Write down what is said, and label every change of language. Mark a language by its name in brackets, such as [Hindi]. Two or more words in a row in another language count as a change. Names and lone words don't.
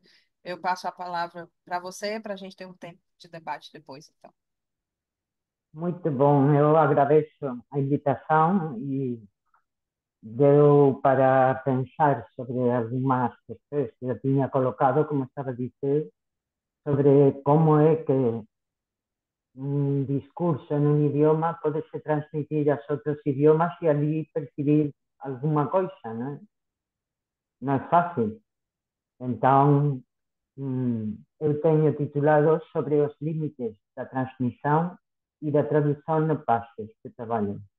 [Portuguese] Eu passo a palavra para você, para a gente ter um tempo de debate depois, então. Muito bom, eu agradeço a invitação e deu para pensar sobre algumas questões que eu tinha colocado, como estava a dizer, sobre como é que [Galician] un discurso en un idioma [Portuguese] pode se transmitir aos outros idiomas e ali percibir alguma coisa, [Galician] non é? Non é fácil. Entón, eu teño titulado sobre os límites da transmisión e da traducción no pases que traballo.